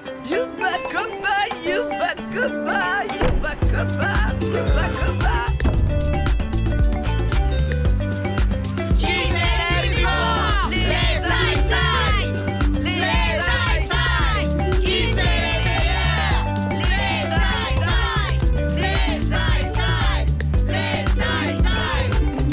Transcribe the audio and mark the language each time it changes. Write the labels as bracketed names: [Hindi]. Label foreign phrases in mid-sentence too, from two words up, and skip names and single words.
[French] Youba Koba, Youba Koba, Youba Koba, Youba Koba. Qui c'est les plus forts? Les Sai-Sai! Les Sai-Sai! Qui c'est les meilleurs? Les Sai-Sai! Les Sai-Sai! Les Sai-Sai!